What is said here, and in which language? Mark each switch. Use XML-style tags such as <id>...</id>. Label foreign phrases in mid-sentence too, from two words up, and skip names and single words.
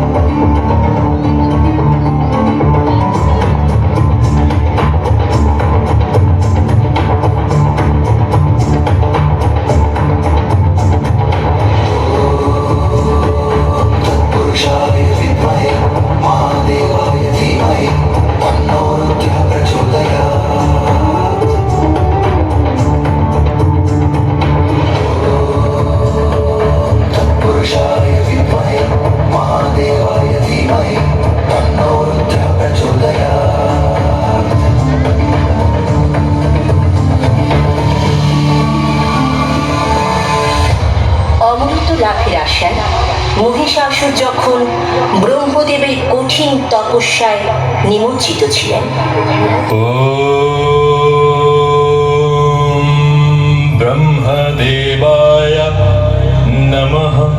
<sa>तत्पुरुषाय विद्महे महादेवाय धीमहि तन्नो रुद्रः प्रचोदयात्। तत्पुरुषाय विद्महे महादेवाय धीमहि तन्नो रुद्रः प्रचोदयात्।</sa> <bn>অমৃত লাভের আশায় মহিষাসুর যখন ব্রহ্মদেবের কঠিন তপস্যায় নিমজ্জিত ছিলেন,</bn> <sa>ওম ব্রহ্মদেবায় নমঃ।</sa>